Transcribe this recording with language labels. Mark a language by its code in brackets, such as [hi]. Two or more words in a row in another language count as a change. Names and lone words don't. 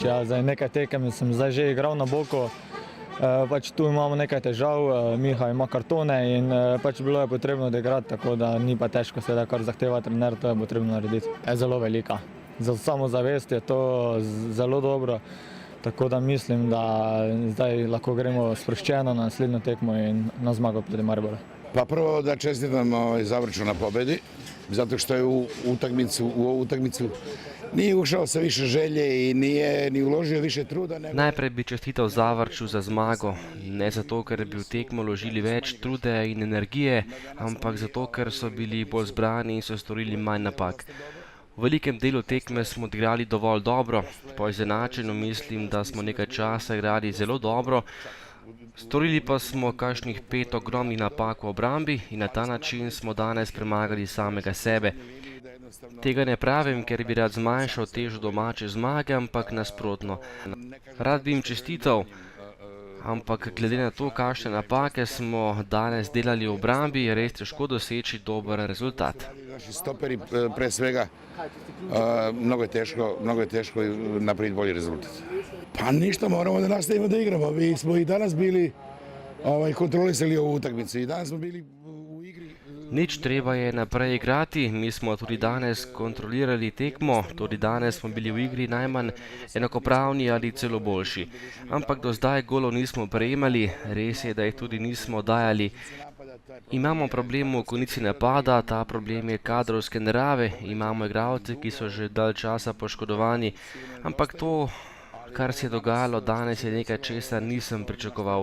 [sl] Ja, zdaj nekaj tekem sem zdaj že igral na boku. Tu imamo nekaj težav, Miha ima kartone in bilo je potrebno odigrati, tako da ni pa težko seveda, kar zahteva trener, to je potrebno narediti. Je zelo velika. Za samozavest je to zelo dobro, tako da mislim, da zdaj lahko gremo sproščeno na naslednjo tekmo in na zmago proti Mariboru. [sr] Pa prvo da čestitam Zavrču na pobedi, zato što je u ovu utakmicu nije ušao sa više želje i nije ni uložio više truda. [sl] Najprej bi čestital Zavrču za zmago, ne zato, ker bi v tekmo vložili več truda in energije, ampak zato, ker so bili bolj zbrani in so storili manj napak. V velikem delu tekme smo odigrali dovolj dobro, po izenačenju mislim, da smo nekaj časa igrali zelo dobro, storili pa smo kakšnih 5 ogromnih napak v obrambi in na ta način smo danes premagali samega sebe. Tega ne pravim, ker bi rad zmanjšal težo domače zmage, ampak nasprotno. Rad bi jim čestital, ampak glede na to, kakšne napake smo danes delali v obrambi, je res težko doseči dober rezultat. [sr] Naši stoperi pre svega, mnogo je teško napraviti bolji rezultat. Pa ništa, moramo da nastavimo da igramo. Mi smo i danas bili kontrolisali ovu utakmicu i danas smo bili u igri. [sl] Nič treba je naprej igrati, mi smo tudi danes kontrolirali tekmo, tudi danes smo bili v igri najmanj enakopravni ali celo boljši. Ampak do zdaj golov nismo prejemali, res je, da jih tudi nismo dajali. Imamo problem v konici napada, ta problem je kadrovske narave, imamo igralce, ki so že dalj časa poškodovani, ampak to, kar se je dogajalo danes, je nekaj, česar nisem pričakoval.